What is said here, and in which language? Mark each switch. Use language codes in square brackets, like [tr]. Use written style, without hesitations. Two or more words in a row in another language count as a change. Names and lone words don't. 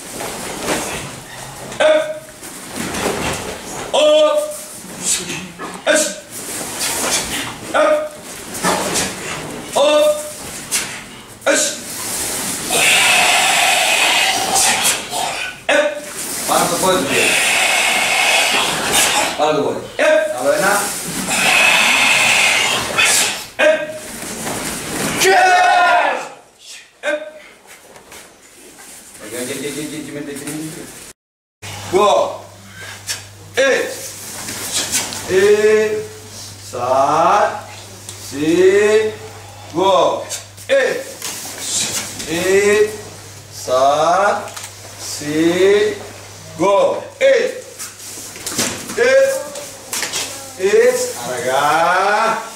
[el] Έτσι. Πάνω το πόδι του κύριε. Πάνω το πόδι. Άλλο ένα. Go. Sa. Si. Go. Sa. Si. Go. Αργά.